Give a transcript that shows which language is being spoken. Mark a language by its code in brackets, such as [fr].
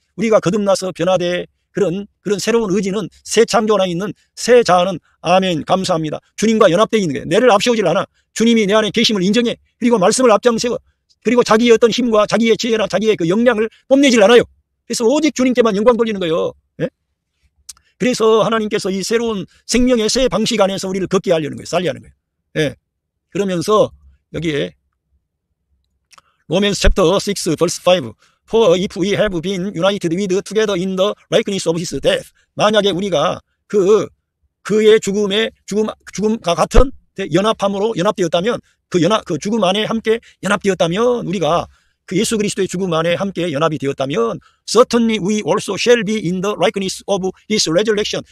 [ko] 우리가 거듭나서 변화돼 그런 새로운 의지는 새 창조 안에 있는 새 자아는 아멘 감사합니다. 주님과 연합되어 있는 거예요. 내를 앞세우질 않아. 주님이 내 안에 계심을 인정해. 그리고 말씀을 앞장세워. 그리고 자기의 어떤 힘과 자기의 지혜나 자기의 그 역량을 뽐내질 않아요. 그래서 오직 주님께만 영광 돌리는 거예요. 예? 그래서 하나님께서 이 새로운 생명의 새 방식 안에서 우리를 걷게 하려는 거예요. 살게 하는 거예요. 예. 그러면서 여기에 [en] 로맨스 챕터 6 verse 5 For if we have been united with together in the likeness of his death. [ko] 만약에 우리가 그의 죽음과 같은 연합함으로 연합되었다면, 그 죽음 안에 함께 연합되었다면, 우리가 그 예수 그리스도의 죽음 안에 함께 연합이 되었다면, [en] certainly we also shall be in the likeness of his resurrection.